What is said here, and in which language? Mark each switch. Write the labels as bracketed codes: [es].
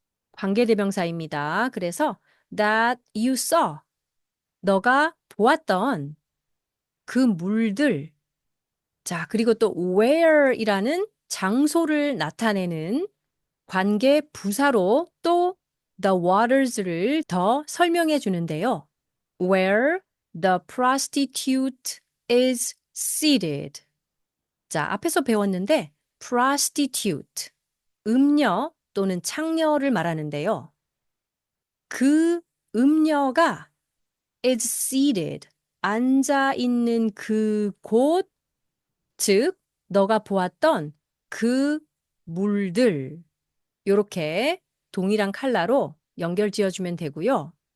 [ko] 관계대명사입니다. 그래서 [en] that you saw, [ko] 너가 보았던 그 물들. 자, 그리고 또 where이라는 장소를 나타내는 관계 부사로 또 the waters를 더 설명해 주는데요. [en] Where the prostitute is seated. [ko] 자, 앞에서 배웠는데 prostitute, 음녀 또는 창녀를 말하는데요. 그 음녀가 [en] is seated, [ko] 앉아 있는 그곳, 즉 너가 보았던 그 물들, 요렇게 동일한 컬러로 연결 지어주면 되고요.